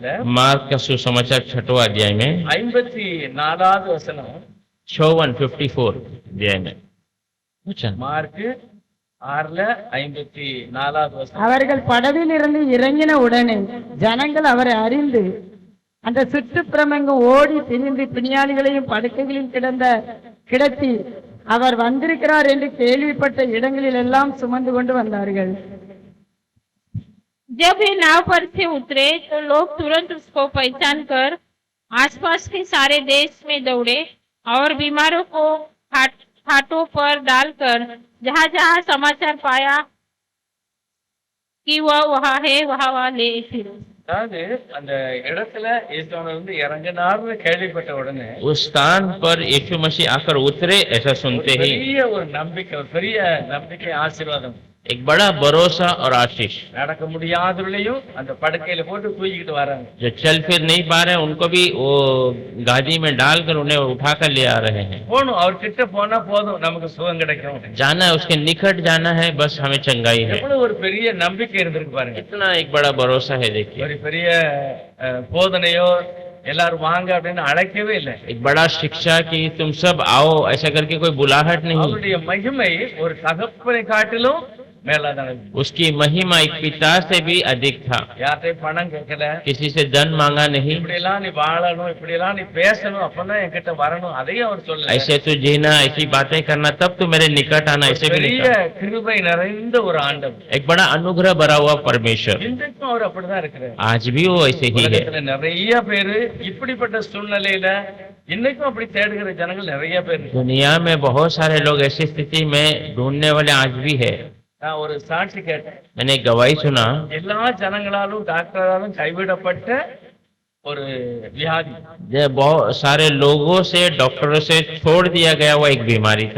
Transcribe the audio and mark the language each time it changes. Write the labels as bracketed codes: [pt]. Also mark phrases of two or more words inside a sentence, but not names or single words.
[hi] मार्क का सुसमाचार 6वां अध्याय में [ta] 54வது வசனம், [hi] 54 अध्याय में [ta] மார்க் 6:54 வசனம். அவர்கள் படவில் இருந்து இறங்கின உடனே ஜனங்கள் அவரை அறிந்து அந்த சுற்றுப்புறமெங்கும் ஓடி திரிந்து பிணியாளிகளையும் படுக்கைகளில் கிடத்தி அவர் வந்திருக்கிறார் என்று கேள்விப்பட்ட இடங்களில் எல்லாம் சுமந்து கொண்டு வந்தார்கள். [hi] जब वे नाव पर से उतरे तो लोग तुरंत उसको पहचान कर आसपास के सारे देश में दौड़े और बीमारों को खाटों पर डालकर जहाँ जहाँ समाचार पाया कि वह वहाँ है वहाँ ले फिरे। [ta] அதாவது அந்த இடத்துல இயேசுவானவர் வந்து இறங்கினார்னு கேள்விப்பட்ட உடனே [hi] उस स्थान पर यीशु मसीह आकर उतरे ऐसा सुनते ही [ta] பெரிய ஒரு நம்பிக்கை, ஒரு பெரிய நம்பிக்கை, ஆசீர்வாதம். [hi] एक बड़ा भरोसा और आशीष। [ta] நடக்க முடியாதவர்களையும் அந்த படுக்கையில போட்டு தூக்கிட்டு வராங்க. [hi] जो चल फिर नहीं पा रहे हैं उनको भी वो गादी में डालकर उन्हें उठाकर ले आ रहे हैं। [ta] போகணும், அவர் கிட்ட போனா போதும் நமக்கு சுகம் கிடைக்கும். [hi] जाना है, उसके निकट जाना है, बस हमें चंगाई है। [ta] எவ்வளவு ஒரு பெரிய நம்பிக்கை இருந்திருக்கு பாருங்க. [hi] इतना एक बड़ा भरोसा है, देखिए। [ta] ஒரு பெரிய போதனையோ எல்லாரும் வாங்க அப்படின்னு அழைக்கவே இல்லை. [hi] एक बड़ा शिक्षा की तुम सब आओ ऐसा करके कोई बुलाहट नहीं। [ta] அவருடைய மகிமை ஒரு தகப்பனை காட்டிலும் மேலாதான. [hi] उसकी महिमा एक पिता से भी अधिक था। [ta] யார்கிட்டயும் பணம் கேட்கல, [hi] किसी से धन मांगा नहीं। [ta] இப்படி எல்லாம் நீ வாழணும், இப்படி எல்லாம் நீ பேசணும், அப்பதான் என்கிட்ட வரணும், அதையும் அவர் சொல்லல. [hi] ऐसे तू जीना, ऐसी बातें करना, तब तू मेरे निकट आना, ऐसे भी नहीं [ta] பெரிய [hi] कहा। [ta] கிருபை நிறைந்த ஒரு ஆண்டவர். [hi] एक बड़ा अनुग्रह भरा हुआ परमेश्वर [ta] இன்றைக்கும் அவர் அப்படிதான் இருக்கிறார். [hi] आज भी वो ऐसे ही है। [ta] உலகத்துல நிறைய பேரு இப்படிப்பட்ட சூழ்நிலையில இன்னைக்கும் அப்படி தேடுகிற ஜனங்கள் நிறைய பேர். [hi] दुनिया में बहुत सारे लोग ऐसी स्थिति में ढूंढने वाले आज भी है। [ta] நான் ஒரு சாட்சி கேட்டேன். [hi] मैंने एक गवाही सुना, [ta] எல்லா ஜனங்களாலும் டாக்டராலும் கைவிடப்பட்ட ஒரு வியாதி. [hi] जो बहुत सारे लोगों से, डॉक्टरों से छोड़ दिया गया हुआ एक बीमारी था,